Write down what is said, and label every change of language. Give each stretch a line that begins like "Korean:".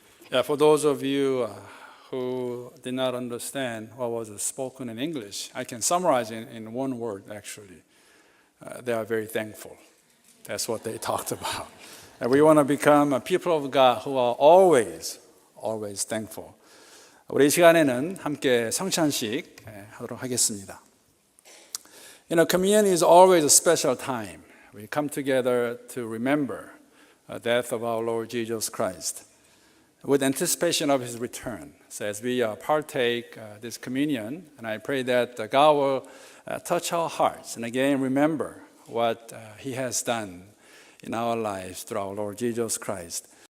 English: Yeah, for those of you who did not understand what was spoken in English, I can summarize in one word actually. They are very thankful. That's what they talked about. And we want to become a people of God who are always thankful.
Korean: 우리 이 시간에는 함께 성찬식 하도록 하겠습니다.
English: You know, communion is always a special time. We come together to remember the death of our Lord Jesus Christ with anticipation of His return. So as we partake this communion, and I pray that God will touch our hearts and again remember what He has done in our lives through our Lord Jesus Christ.